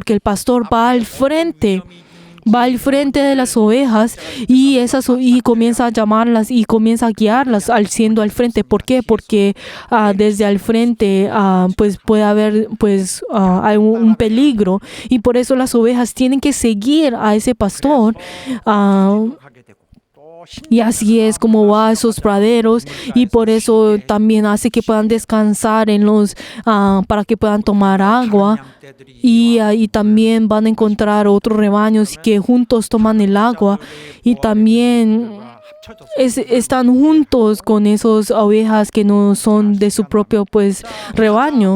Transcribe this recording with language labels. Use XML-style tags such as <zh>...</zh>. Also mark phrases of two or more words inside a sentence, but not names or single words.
<es>Porque el pastor va al frente de las ovejas y comienza a llamarlas y comienza a guiarlas siendo al frente. ¿Por qué? Porque desde al frente pues puede haber hay un peligro, y por eso las ovejas tienen que seguir a ese pastor.</es> <ko>하게 되고 또</ko> <es>Y así es como va a esos praderos, y por eso también hace que puedan descansar en los para que puedan tomar agua. Y ahí también van a encontrar otros rebaños que juntos toman el agua, y también están juntos con esas ovejas que no son de su propio rebaño.</es>